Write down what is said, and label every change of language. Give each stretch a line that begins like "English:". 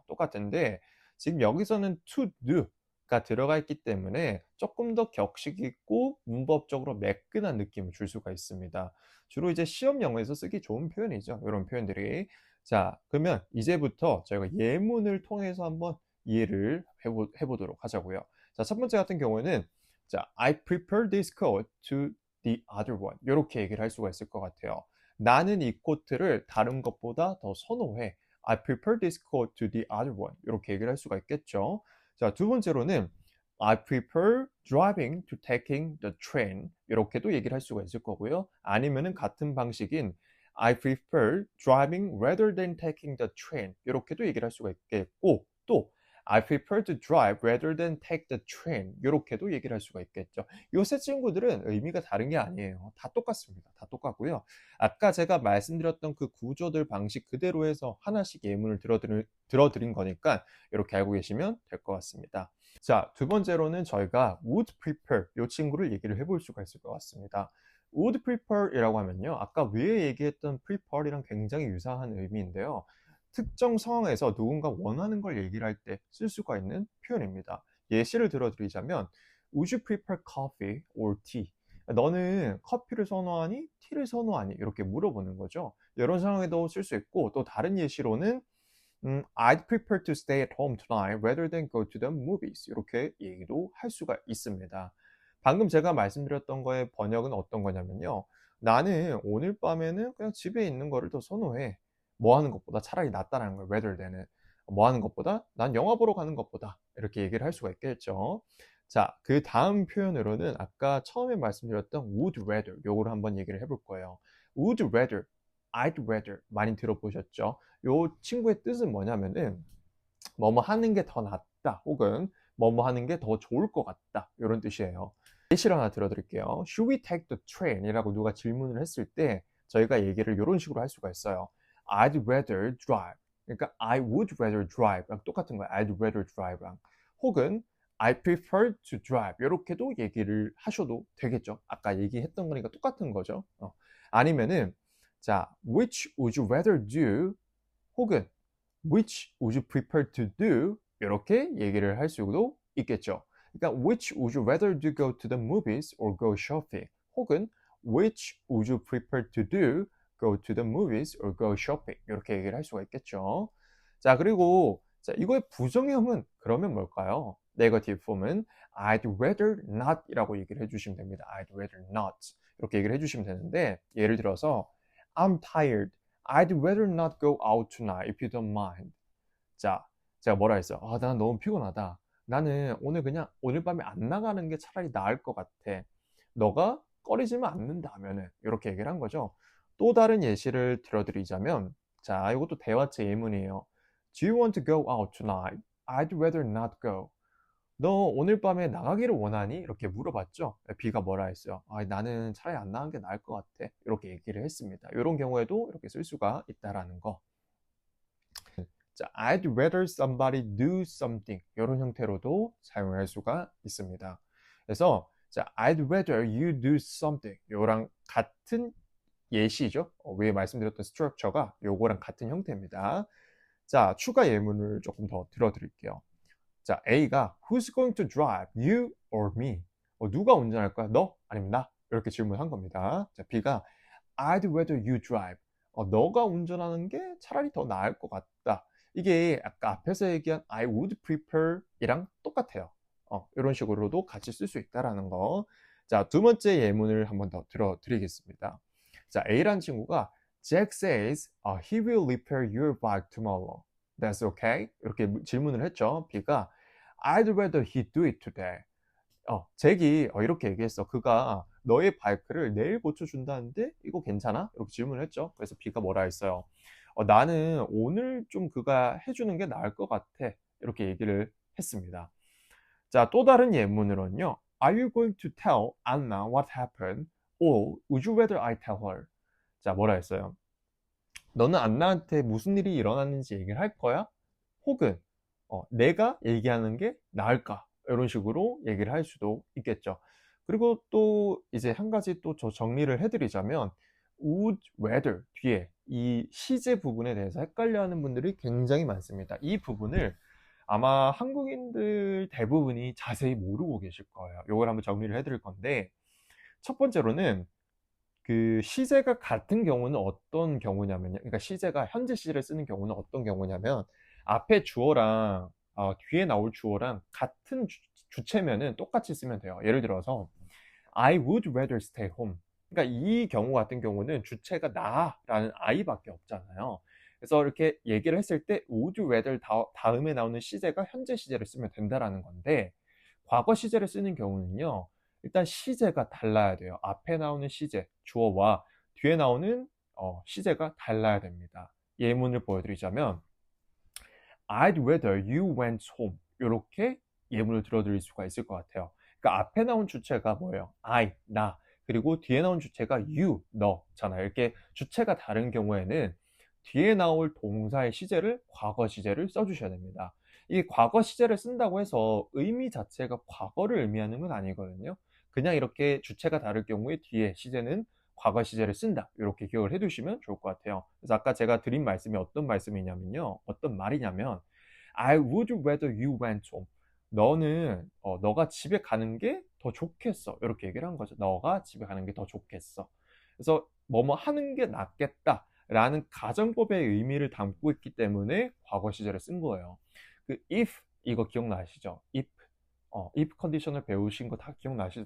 Korean: 똑같은데 지금 여기서는 to do가 들어가 있기 때문에 조금 더 격식 있고 문법적으로 매끈한 느낌을 줄 수가 있습니다. 주로 이제 시험 영어에서 쓰기 좋은 표현이죠. 이런 표현들이. 자, 그러면 이제부터 저희가 예문을 통해서 한번 이해를 해보도록 하자고요. 자, 첫 번째 같은 경우에는 자,
English: I prefer this coat to the other one.
Korean: 이렇게 얘기를 할 수가 있을 것 같아요. 나는 이 코트를 다른 것보다 더 선호해.
English: I prefer this coat to the other one.
Korean: 이렇게 얘기를 할 수가 있겠죠. 자, 두 번째로는
English: I prefer driving to taking the train.
Korean: 이렇게도 얘기를 할 수가 있을 거고요. 아니면은 같은 방식인
English: I prefer driving rather than taking the train. 이렇게도 얘기를 할 수가 있겠고, 또 I prefer to drive rather than take the train.
Korean: 이렇게도 얘기를 할 수가 있겠죠. 이 세 친구들은 의미가 다른 게 아니에요. 다 똑같습니다. 다 똑같고요. 아까 제가 말씀드렸던 그 구조들 방식 그대로 해서 하나씩 예문을 들어드린 거니까 이렇게 알고 계시면 될 것 같습니다. 자, 두 번째로는 저희가 would prefer 이 친구를 얘기를 해볼 수가 있을 것 같습니다. would prefer이라고 하면요. 아까 위에 얘기했던 prefer이랑 굉장히 유사한 의미인데요. 특정 상황에서 누군가 원하는 걸 얘기를 할 때 쓸 수가 있는 표현입니다. 예시를 들어드리자면
English: Would you prefer coffee or tea?
Korean: 너는 커피를 선호하니? 티를 선호하니? 이렇게 물어보는 거죠. 이런 상황에도 쓸 수 있고 또 다른 예시로는
English: I'd prefer to stay at home tonight rather than go to the movies.
Korean: 이렇게 얘기도 할 수가 있습니다. 방금 제가 말씀드렸던 거의 번역은 어떤 거냐면요. 나는 오늘 밤에는 그냥 집에 있는 거를 더 선호해. 뭐 하는 것보다 차라리 낫다라는 거예요. rather than은. 뭐 하는 것보다 난 영화 보러 가는 것보다 이렇게 얘기를 할 수가 있겠죠. 자, 그 다음 표현으로는 아까 처음에 말씀드렸던 would rather 요거를 한번 얘기를 해볼 거예요. would rather, I'd rather 많이 들어보셨죠? 요 친구의 뜻은 뭐냐면은 뭐뭐 하는 게 더 낫다 혹은 뭐뭐 하는 게 더 좋을 것 같다 이런 뜻이에요. 예시를 하나 들어드릴게요.
English: Should we take the train?
Korean: 이라고 누가 질문을 했을 때 저희가 얘기를 이런 식으로 할 수가 있어요.
English: I'd rather drive.
Korean: 그러니까
English: I would rather drive랑
Korean: 똑같은 거예요.
English: I'd rather drive랑 혹은 I prefer to drive
Korean: 이렇게도 얘기를 하셔도 되겠죠. 아까 얘기했던 거니까 똑같은 거죠. 아니면은 자,
English: which would you rather do 혹은 which would you prefer to do?
Korean: 이렇게 얘기를 할 수도 있겠죠. 그러니까
English: which would you rather do go to the movies or go shopping? 혹은 which would you prefer to do? Go to the movies or go shopping?
Korean: 이렇게 얘기를 할 수가 있겠죠. 자, 그리고 자, 이거의 부정형은 그러면 뭘까요? 네거티브 폼은 I'd rather not 이라고 얘기를 해주시면 됩니다. I'd rather not 이렇게 얘기를 해주시면 되는데 예를 들어서
English: I'm tired. I'd rather not go out tonight if you don't mind.
Korean: 자, 제가 뭐라 했어요? 아, 난 너무 피곤하다. 나는 오늘 그냥 오늘 밤에 안 나가는 게 차라리 나을 것 같아. 너가 꺼리지만 않는다면은 이렇게 얘기를 한 거죠. 또 다른 예시를 들어드리자면 자, 이것도 대화체 예문이에요.
English: Do you want to go out tonight? I'd rather not go.
Korean: 너 오늘 밤에 나가기를 원하니? 이렇게 물어봤죠. B가 뭐라 했어요? 아, 나는 차라리 안 나가는 게 나을 것 같아. 이렇게 얘기를 했습니다. 이런 경우에도 이렇게 쓸 수가 있다라는 거. 자,
English: I'd rather somebody do something
Korean: 이런 형태로도 사용할 수가 있습니다. 그래서 자,
English: I'd rather you do something
Korean: 요랑 같은 예시죠. 위에 말씀드렸던 스트럭처가 요거랑 같은 형태입니다. 자, 추가 예문을 조금 더 들어드릴게요. 자, A가
English: Who's going to drive? You or me?
Korean: 누가 운전할 거야? 너? 아니면 나? 이렇게 질문한 겁니다. 자, B가
English: I'd rather you drive.
Korean: 너가 운전하는 게 차라리 더 나을 것 같다. 이게 아까 앞에서 얘기한 I would prefer 이랑 똑같아요. 이런 식으로도 같이 쓸 수 있다라는 거. 자, 두 번째 예문을 한번 더 들어드리겠습니다. 자, A라는 친구가
English: Jack says he will repair your bike tomorrow. That's okay?
Korean: 이렇게 질문을 했죠.
English: B가 I'd rather he do it today.
Korean: 잭이 이렇게 얘기했어. 그가 너의 바이크를 내일 고쳐준다는데 이거 괜찮아? 이렇게 질문을 했죠. 그래서 B가 뭐라 했어요? 나는 오늘 좀 그가 해주는 게 나을 것 같아. 이렇게 얘기를 했습니다. 자, 또 다른 예문으로는요.
English: Are you going to tell Anna what happened? Or would you rather I tell her?
Korean: 자, 뭐라 했어요? 너는 안나한테 무슨 일이 일어났는지 얘기를 할 거야? 혹은 내가 얘기하는 게 나을까? 이런 식으로 얘기를 할 수도 있겠죠. 그리고 또 이제 한 가지 또 저 정리를 해드리자면 would rather 뒤에 이 시제 부분에 대해서 헷갈려하는 분들이 굉장히 많습니다. 이 부분을 아마 한국인들 대부분이 자세히 모르고 계실 거예요. 이걸 한번 정리를 해드릴 건데 첫 번째로는 그 시제가 같은 경우는 어떤 경우냐면요. 그러니까 시제가 현재 시제를 쓰는 경우는 어떤 경우냐면 앞에 주어랑 뒤에 나올 주어랑 같은 주체면은 똑같이 쓰면 돼요.
English: 예를 들어서 I would rather stay home.
Korean: 그러니까 이 경우 같은 경우는 주체가 나라는 I밖에 없잖아요. 그래서 이렇게 얘기를 했을 때 would rather 다음에 나오는 시제가 현재 시제를 쓰면 된다라는 건데 과거 시제를 쓰는 경우는요. 일단 시제가 달라야 돼요. 앞에 나오는 시제, 주어와 뒤에 나오는 시제가 달라야 됩니다. 예문을 보여드리자면
English: I'd rather you went home.
Korean: 이렇게 예문을 들어드릴 수가 있을 것 같아요. 그러니까 앞에 나온 주체가 뭐예요? I, 나. 그리고 뒤에 나온 주체가 you, 너잖아요. 이렇게 주체가 다른 경우에는 뒤에 나올 동사의 시제를 과거 시제를 써주셔야 됩니다. 이 과거 시제를 쓴다고 해서 의미 자체가 과거를 의미하는 건 아니거든요. 그냥 이렇게 주체가 다를 경우에 뒤에 시제는 과거 시제를 쓴다. 이렇게 기억을 해두시면 좋을 것 같아요. 그래서 아까 제가 드린 말씀이 어떤 말씀이냐면요. 어떤 말이냐면
English: I would rather you went home.
Korean: 너는 너가 집에 가는 게 더 좋겠어. 이렇게 얘기를 한 거죠. 너가 집에 가는 게 더 좋겠어. 그래서 뭐뭐 하는 게 낫겠다. 라는 가정법의 의미를 담고 있기 때문에 과거 시제를 쓴 거예요. 그 if 이거 기억나시죠? if 컨디션을 배우신 거 다 기억나시죠?